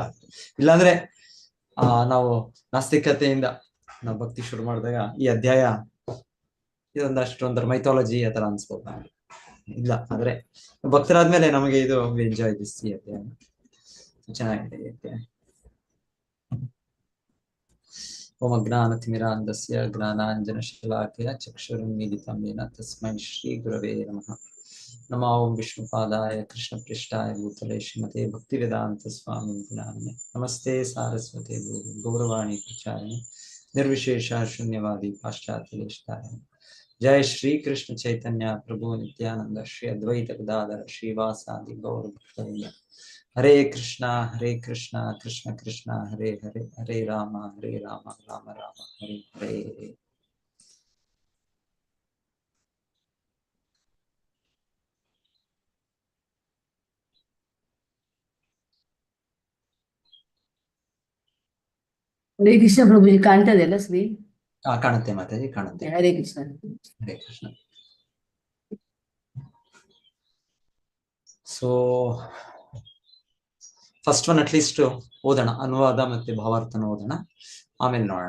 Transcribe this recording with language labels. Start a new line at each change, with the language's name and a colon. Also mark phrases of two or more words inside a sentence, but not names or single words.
Kannada: ಇಲ್ಲಾಂದ್ರೆ ನಾವು ನಾಸ್ತಿಕತೆಯಿಂದ ನಾವು ಭಕ್ತಿ ಶುರು ಮಾಡಿದಾಗ ಈ ಅಧ್ಯಾಯ ಇದೊಂದಷ್ಟೊಂದರ ಮೈಥಾಲಜಿ ಆ ತರ ಅನ್ಸ್ಬೋದು. ಇಲ್ಲ ಆದ್ರೆ ಭಕ್ತರಾದ್ಮೇಲೆ ನಮಗೆ ಇದು
English: enjoy this
Kannada: ಈ ಅಧ್ಯಾಯ ಚೆನ್ನಾಗಿದೆ ಈ ಅಧ್ಯಾಯ.
Sanskrit: ಓಂ ಅಜ್ಞಾನತಿಮಿರಾಂಧಸ್ಯ ಜ್ಞಾನಾಂಜನಶಲಾಕಯ ಚಕ್ಷುರುನ್ಮೀಲಿತಂ ಯೇನ ತಸ್ಮೈ ಶ್ರೀ ಗುರವೇ ನಮಃ. ನಮೋ ಓಂ ವಿಷ್ಣುಪಾದಾಯ ಕೃಷ್ಣಪ್ರೇಷ್ಠಾಯ ಭೂತಲೆ ಶ್ರೀಮತೆ ಭಕ್ತಿವೇದಾಂತ ಸ್ವಾಮಿನಿತಿ ನಾಮಿನೆ. ನಮಸ್ತೆ ಸಾರಸ್ವತೆ ದೇವಿ ಗೌರವಾಣಿ ಪ್ರಚಾರಿಣಿ ನಿರ್ವಿಶೇಷ ಶೂನ್ಯವಾದಿ ಪಾಶ್ಚಾತ್ಯ ದೇಶಧಾರಿಣಿ. ಜಯ ಶ್ರೀ ಕೃಷ್ಣ ಚೈತನ್ಯ ಪ್ರಭು ನಿತ್ಯಾನಂದ ಶ್ರೀ ಅದ್ವೈತ ಗದಾಧರ ಶ್ರೀವಾಸಾದಿ ಗೌರ ಭಕ್ತವೃಂದ. ಹರೇ ಕೃಷ್ಣ ಕೃಷ್ಣ ಕೃಷ್ಣ ಹರೇ ಹರೇ, ಹರೇ ರಾಮ ರಾಮ ರಾಮ ಹರೇ ಹರೇ.
Kannada: ಹರೇ ಕೃಷ್ಣ ಪ್ರಭುಜಿ, ಕಾಣ್ತದೆ ಅಲ್ಲ ಶ್ರೀ? ಕಾಣುತ್ತೆ ಮಾತಾಜಿ, ಕಾಣುತ್ತೆ. ಹರೇ ಕೃಷ್ಣ. ಹರೇ ಕೃಷ್ಣ.
English: so first one at least
Kannada: ಓದೋಣ, ಅನುವಾದ ಮತ್ತೆ ಭಾವಾರ್ಥನ ಓದೋಣ, ಆಮೇಲೆ ನೋಡೋಣ.